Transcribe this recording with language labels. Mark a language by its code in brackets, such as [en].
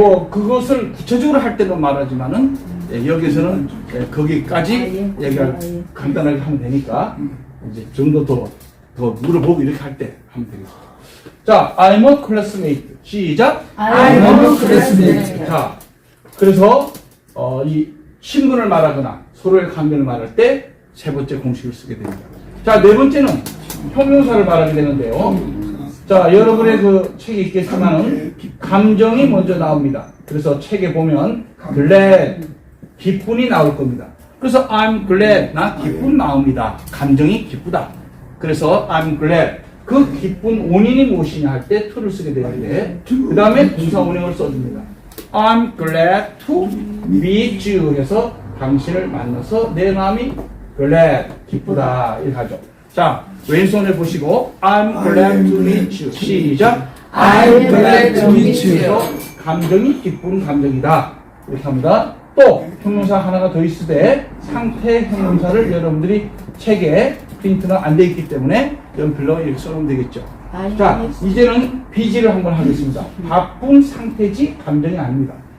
[ko] 그것을 구체적으로 할 때는 말하지만은 여기서는 거기까지 얘기를 간단하게 하면 되니까 이제 좀 더 물어보고 이렇게 할 때 하면 되겠습니다. 자, [en] I'm a classmate [ko] 시작. [en] I am a classmate. [ko] 자, 그래서 이 신분을 말하거나 서로의 관계를 말할 때 세 번째 공식을 쓰게 됩니다. 자, 네 번째는 형용사를 말하게 되는데요. 자, 여러분의 그 책에 있겠지만은 감정이 먼저 나옵니다. 그래서 책에 보면 glad, 기쁨이 나올 겁니다. 그래서 [en] I'm glad, [ko] 나 기쁨 나옵니다. 감정이 기쁘다. 그래서 [en] I'm glad. [ko] 그 기쁜 원인이 무엇이냐 할 때 to를 쓰게 되는데, 그 다음에 동사 원형을 써줍니다. [en] I'm glad to meet you [ko] 해서 당신을 만나서 내 마음이 glad, 기쁘다 이렇게 하죠. 자, 왼손에 보시고 [en] I'm glad to meet you [ko] 시작. [en] I'm glad to meet you. [ko] 감정이 기쁜 감정이다 이렇게 합니다. 또 형용사 하나가 더 있으되 상태 형용사를 여러분들이 책에 프린트는 안 돼 있기 때문에 연필로 이렇게 써놓으면 되겠죠. 자, 이제는 비지를 한번 하겠습니다. 바쁜 상태지 감정이 아닙니다.